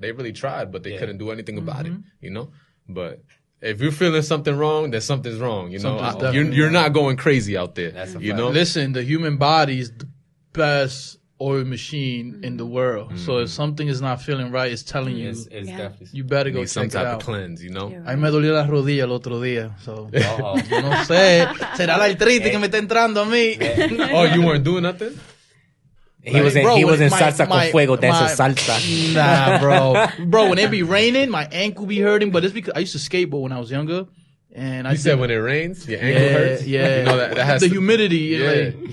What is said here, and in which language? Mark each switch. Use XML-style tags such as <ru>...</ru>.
<en>They really tried, but they couldn't do anything about it. You know, but. If you're feeling something wrong, then something's wrong. You know, you're not going crazy out there. That's you know. Listen, the human body is the best oil machine in the world. So if something is not feeling right, it's telling you, It's definitely. you better go Need some check type it out. of cleanse. You know.</en> <es>A mí me dolió la rodilla el otro día, so yo no sé, será la artritis que me está entrando a mí.</es> <en>Oh, you weren't doing nothing? He was in salsa con fuego, dancing salsa. Nah, bro, when it be raining, my ankle be hurting, but it's because I used to skateboard when I was younger. And You said when it rains, your ankle hurts? Yeah, You know, that has the humidity.</en>